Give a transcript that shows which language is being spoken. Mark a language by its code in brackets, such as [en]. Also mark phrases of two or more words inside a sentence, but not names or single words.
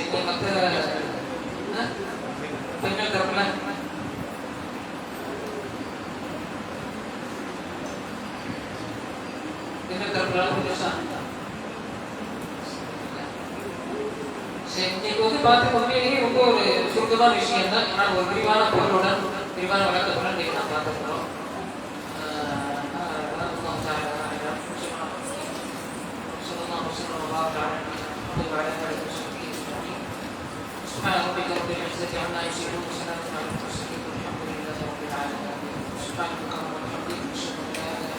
[ta] மற்ற பெண்கள் தரப்புல பெண்கள் தரப்புல இன்னைக்கு வந்து பார்த்து உண்மையிலேயே ரொம்ப ஒரு சுருக்கமான விஷயம் தான். ஆனால் ஒரு விரிவான பொருளுடன் விரிவான விளக்கத்துடன் இன்னைக்கு நான் பார்த்துக்கிறோம். [ar] سبحان ربك رب العزة عما يصفون وسلام على المرسلين والحمد لله رب العالمين. سبحانك اللهم وبحمدك أشهد أن لا